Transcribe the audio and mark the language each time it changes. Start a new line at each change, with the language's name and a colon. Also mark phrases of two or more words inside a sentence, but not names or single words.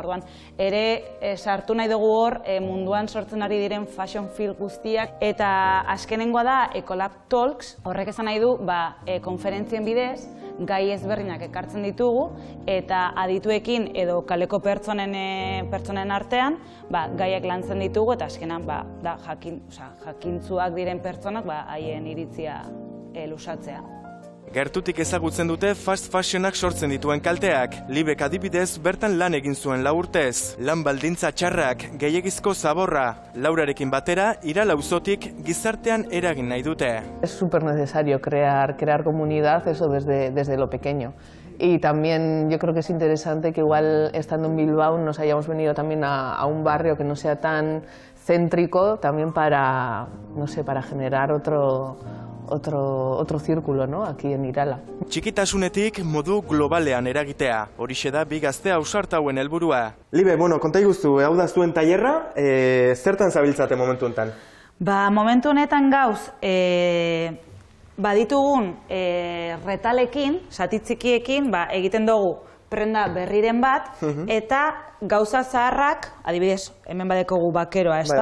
Basque: orduan, ere sartu nahi dugu hor munduan sortzen ari diren
English: fashion film
Basque: guztiak, eta azkenengoa da Ecolab Talks, horrek esan nahi du, konferentzien bidez, gai ezberdinak ekartzen ditugu, eta adituekin edo kaleko pertsonen artean, gaiak lantzen ditugu, eta azkenean jakintzuak diren pertsonak haien iritzia lusatzea. Gertutik ezagutzen dute fast fashionak sortzen dituen kalteak. Libek adibidez bertan lan egin zuen 4 urtez. Lan baldintza txarrak, gehiegizko zaborra. Laurarekin batera, Irala auzotik gizartean eragin nahi dute.
Spanish: Es súper necesario crear comunidad, eso desde lo pequeño. Y también yo creo que es interesante que igual estando en Bilbao nos hayamos venido también a un barrio que no sea tan céntrico, también para generar otro círculo, ¿no? Aquí en Irala.
Basque: Txikitasunetik modu globalean eragitea. Horixe da bi gazte ausartauen helburua. Libe, konta iguzu, hau da zuen tailerra, zertan zabiltzate momentu honetan? Momentu honetan gauz, baditugun retalekin, satitzikiekin, egiten dugu prenda berriren bat, eta gauza zaharrak, adibidez, hemen badekogu bakeroa, ez da?